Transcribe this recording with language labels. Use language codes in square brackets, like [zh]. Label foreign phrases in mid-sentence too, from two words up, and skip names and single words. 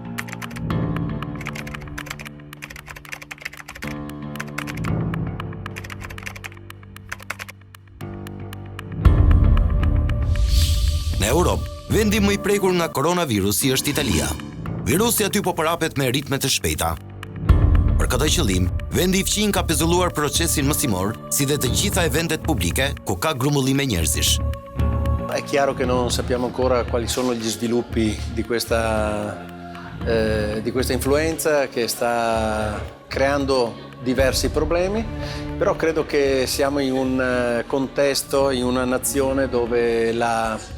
[sq] Në Europë, vendi më i prekur nga koronavirusi është Italia. Virusi aty po përhapet me ritme të shpejta. Për këtë qëllim, vendi i fqin ka pezulluar procesin mësimor, si dhe të gjitha eventet publike ku ka grumullime njerëzish. [it] È chiaro che non sappiamo ancora quali sono gli sviluppi di questa influenza che sta creando diversi problemi, però credo che siamo in un contesto, in una nazione dove la